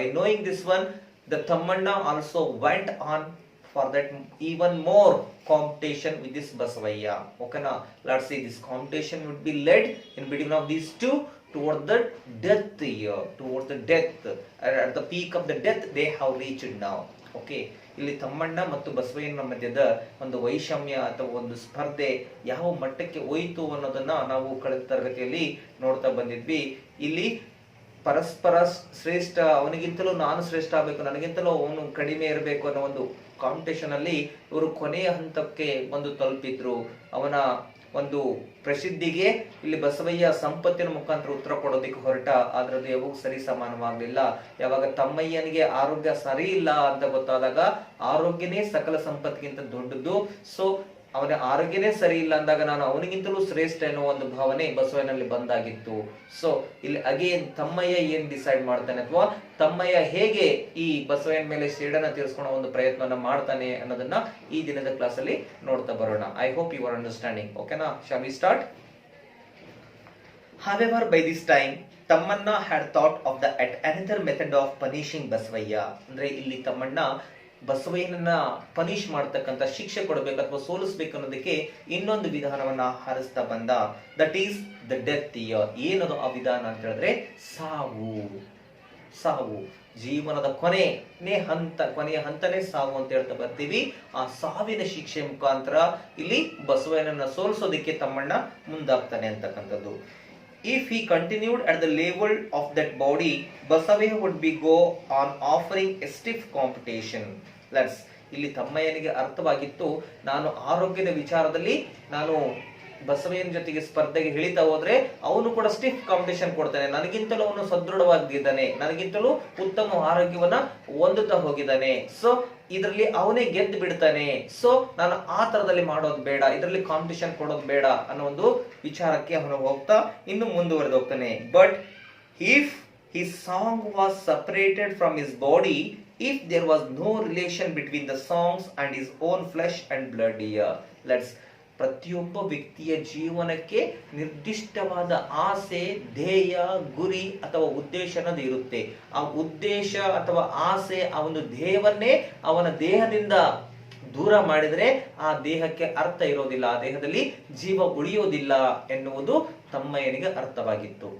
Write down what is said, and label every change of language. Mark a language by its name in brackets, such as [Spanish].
[English] By knowing this one, the Tammanna also went on for that even more competition with this Basavaya. Okay, now let's see, this competition would be led in between of these two toward the death year, toward the death. At the peak of the death, they have reached now. [Kannada] Okay, ಇಲ್ಲಿ ತಮ್ಮಣ್ಣ ಮತ್ತು ಬಸವಯ್ಯನ ಮಧ್ಯದ ಒಂದು ವೈಷಮ್ಯ ಅಥವಾ ಒಂದು ಸ್ಪರ್ಧೆ ಯಾವ ಮಟ್ಟಕ್ಕೆ ಹೋಯಿತು ಅನ್ನೋದನ್ನ ನಾವು ಕಳೆದ ತರಗತಿಯಲ್ಲಿ ನೋಡ್ತಾ ಬಂದಿದ್ವಿ. ಇಲ್ಲಿ ಪರಸ್ಪರ ಶ್ರೇಷ್ಠ, ಅವನಿಗಿಂತಲೂ ನಾನು ಶ್ರೇಷ್ಠ ಆಗಬೇಕು, ನನಗಿಂತಲೂ ಅವನು ಕಡಿಮೆ ಇರಬೇಕು ಅನ್ನೋ ಒಂದು ಕಾಂಪಿಟೇಷನ್ ಅಲ್ಲಿ ಇವರು ಕೊನೆಯ ಹಂತಕ್ಕೆ ಒಂದು ತಲುಪಿದ್ರು. ಅವನ ಒಂದು ಪ್ರಸಿದ್ಧಿಗೆ ಇಲ್ಲಿ ಬಸವಯ್ಯ ಸಂಪತ್ತಿನ ಮುಖಾಂತರ ಉತ್ತರ ಕೊಡೋದಕ್ಕೆ ಹೊರಟ, ಆದ್ರೆ ಅದು ಯಾವಾಗ ಸರಿ ಸಮಾನವಾಗ್ಲಿಲ್ಲ. ಯಾವಾಗ ತಮ್ಮಯ್ಯನಿಗೆ ಆರೋಗ್ಯ ಸರಿ ಇಲ್ಲ ಅಂತ ಗೊತ್ತಾದಾಗ, ಆರೋಗ್ಯನೇ ಸಕಲ ಸಂಪತ್ತಿಗಿಂತ ದೊಡ್ಡದು, ಸೊ ಅವನ ಆರೋಗ್ಯನೇ ಸರಿ ಇಲ್ಲ ಅಂದಾಗ ನಾನು ಅವನಿಗಿಂತಲೂ ಶ್ರೇಷ್ಠ ಎನ್ನುವ ಒಂದು ಭಾವನೆ ಬಸವಯ್ಯನಲ್ಲಿ ಬಂದಾಗಿತ್ತು. ಸೊ ಇಲ್ಲಿ ಅಗೇನ್ ತಮ್ಮಯ್ಯ ಏನ್ ಡಿಸೈಡ್ ಮಾಡ್ತಾನೆ, ಅಥವಾ ತಮ್ಮಯ್ಯ ಹೇಗೆ ಈ ಬಸವಯ್ಯನ ಮೇಲೆ ಸೇಡನ್ನ ತೀರಿಸ್ಕೊಳ್ಳೋ ಒಂದು ಪ್ರಯತ್ನವನ್ನ ಮಾಡ್ತಾನೆ ಅನ್ನೋದನ್ನ ಈ ದಿನದ ಕ್ಲಾಸ್ ಅಲ್ಲಿ ನೋಡ್ತಾ ಬರೋಣ. [English] I hope you are understanding. ಓಕೆನಾ, shall we start? However, by this time, Tammanna had thought of another method of punishing Basavaya. [Kannada] ಅಂದ್ರೆ ಇಲ್ಲಿ ತಮ್ಮಣ್ಣ ಬಸವಯ್ಯನನ್ನ ಪನಿಷ್ ಮಾಡ್ತಕ್ಕಂಥ, ಶಿಕ್ಷೆ ಕೊಡಬೇಕು ಅಥವಾ ಸೋಲಿಸ್ಬೇಕು ಅನ್ನೋದಕ್ಕೆ ಇನ್ನೊಂದು ವಿಧಾನವನ್ನ ಹರಿಸ್ತಾ ಬಂದ. [English] That is the death year. [Kannada] ಏನದು ಆ ವಿಧಾನ ಅಂತ ಹೇಳಿದ್ರೆ ಸಾವು. ಸಾವು ಜೀವನದ ಕೊನೆಯ ಹಂತನೇ ಸಾವು ಅಂತ ಹೇಳ್ತಾ ಬರ್ತೀವಿ. ಆ ಸಾವಿನ ಶಿಕ್ಷೆ ಮುಖಾಂತರ ಇಲ್ಲಿ ಬಸವಯ್ಯನನ್ನ ಸೋಲಿಸೋದಕ್ಕೆ ತಮ್ಮಣ್ಣ ಮುಂದಾಗ್ತಾನೆ ಅಂತಕ್ಕಂಥದ್ದು. [English] If he continued at the level of that body, Basavaya would be go on offering a stiff competition. [Kannada] ಇಲ್ಲಿ ತಮ್ಮಯ್ಯನಿಗೆ ಅರ್ಥವಾಗಿತ್ತು, ನಾನು ಆರೋಗ್ಯದ ವಿಚಾರದಲ್ಲಿ ನಾನು ಬಸವಯ್ಯನ ಜೊತೆಗೆ ಸ್ಪರ್ಧೆಗೆ ಇಳಿತಾ ಹೋದ್ರೆ ಅವನು ಕೂಡ ಸ್ಟಿಫ್ ಕಾಂಪಿಟೇಷನ್ ಕೊಡ್ತಾನೆ, ನನಗಿಂತಲೂ ಅವನು ಸದೃಢವಾಗಿದ್ದಾನೆ, ನನಗಿಂತಲೂ ಉತ್ತಮ ಆರೋಗ್ಯವನ್ನ ಹೊಂದುತ್ತಾ ಹೋಗಿದ್ದಾನೆ, ಸೊ ಇದರಲ್ಲಿ ಅವನೇ ಗೆದ್ದು ಬಿಡ್ತಾನೆ, ಸೊ ನಾನು ಆ ತರದಲ್ಲಿ ಮಾಡೋದು ಬೇಡ, ಇದರಲ್ಲಿ ಕಾಂಪಿಟೇಷನ್ ಕೊಡೋದು ಬೇಡ ಅನ್ನೋ ಒಂದು ವಿಚಾರಕ್ಕೆ ಅವನು ಹೋಗ್ತಾ ಇನ್ನು ಮುಂದುವರೆದು ಹೋಗ್ತಾನೆ. [English] But if his song was separated from his body, if there was no relation between the songs and his own flesh and blood here. [Kannada] ಪ್ರತಿಯೊಬ್ಬ ವ್ಯಕ್ತಿಯ ಜೀವನಕ್ಕೆ ನಿರ್ದಿಷ್ಟವಾದ ಆಸೆ, ಧ್ಯೇಯ, ಗುರಿ ಅಥವಾ ಉದ್ದೇಶ ಅನ್ನೋದು ಇರುತ್ತೆ. ಆ ಉದ್ದೇಶ ಅಥವಾ ಆಸೆ, ಆ ಒಂದು ಧ್ಯೇಯವನ್ನೇ ಅವನ ದೇಹದಿಂದ ದೂರ ಮಾಡಿದ್ರೆ ಆ ದೇಹಕ್ಕೆ ಅರ್ಥ ಇರೋದಿಲ್ಲ, ಆ ದೇಹದಲ್ಲಿ ಜೀವ ಉಳಿಯೋದಿಲ್ಲ ಎನ್ನುವುದು ತಮ್ಮಯ್ಯನಿಗೆ ಅರ್ಥವಾಗಿತ್ತು.